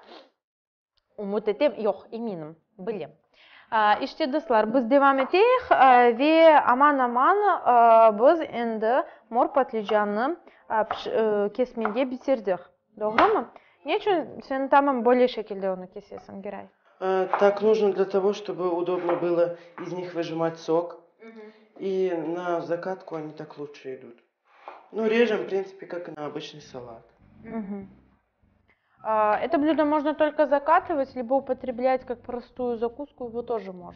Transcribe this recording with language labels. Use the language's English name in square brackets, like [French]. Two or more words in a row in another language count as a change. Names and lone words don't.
[Crimean Tatar] Umut edeyim, yok eminim, bileyim. İşte dostlar, biz devam edelim ve aman biz endi mor patlıcanı kesmeye bitirdik. Doğru mu? Ne için sen tamam böyle şekilde onu kesesin Giray? [Russian] Так нужно для того, чтобы удобно было из них выжимать сок. И на закатку они так лучше идут. Ну, режем, в принципе, как и на обычный салат. Это блюдо можно только закатывать, либо употреблять как простую закуску, его тоже можно.